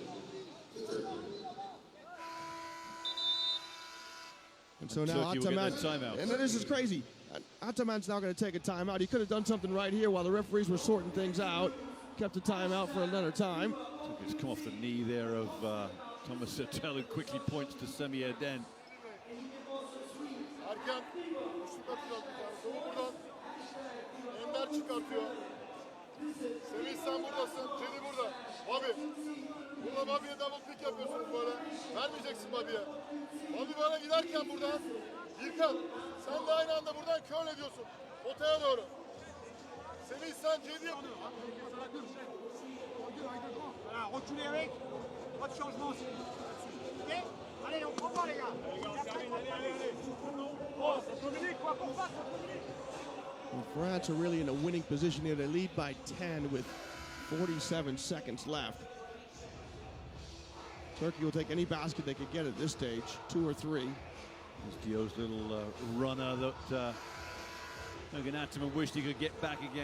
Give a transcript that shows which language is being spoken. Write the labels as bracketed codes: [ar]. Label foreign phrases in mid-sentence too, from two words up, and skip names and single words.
[en] And so now Ataman, and this is crazy. Ataman's now going to take a timeout. He could have done something right here while the referees were sorting things out. Kept a timeout for another time. It's come off the knee there of Thomas Hurtel, who quickly points to Semi Arden. [tr] Erken şut atıyor bir tane. Doğu buradan. Ender çıkartıyor. Semih sen buradasın. Cedi burada. Bobby. Burada Bobby'ye [en] double pick [tr] yapıyorsunuz böyle. Vermeyeceksin Bobby'ye. Bobby böyle giderken buradan. İlkan sen de aynı anda buradan curl ediyorsun. Potaya doğru. Semih sen Cedi'ye vuruyorsun. [fr] Voilà, reculez avec. Pas de changement aussi. Ok? Allez, on prend pas les gars. Allez. Oh, ça communique quoi pour pas, ça communique. [en] Well, France are really in a winning position here. They lead by 10 with 47 seconds left. Turkey will take any basket they could get at this stage, 2 or 3. There's Dio's little runner that Ergin Ataman wished he could get back again.